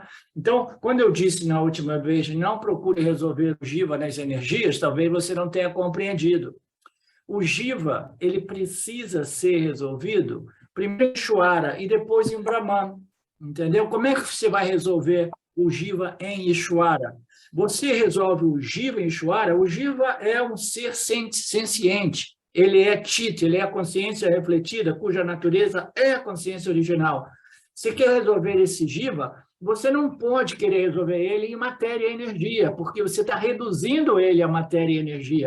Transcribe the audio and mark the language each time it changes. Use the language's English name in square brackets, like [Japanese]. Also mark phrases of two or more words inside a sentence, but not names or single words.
[Portuguese] Então, quando eu disse na última vez, não procure resolver o jiva nas energias, talvez você não tenha compreendido. O jiva, ele precisa ser resolvido primeiro em Ishvara e depois em Brahman, entendeu? Como é que você vai resolver o jiva em Ishvara? Você resolve o jiva em Ishvara, o jiva é um ser senciente, ele é Chit, ele é a consciência refletida, cuja natureza é a consciência original. Você quer resolver esse jiva, você não pode querer resolver ele em matéria e energia, porque você está reduzindo ele a matéria e energia.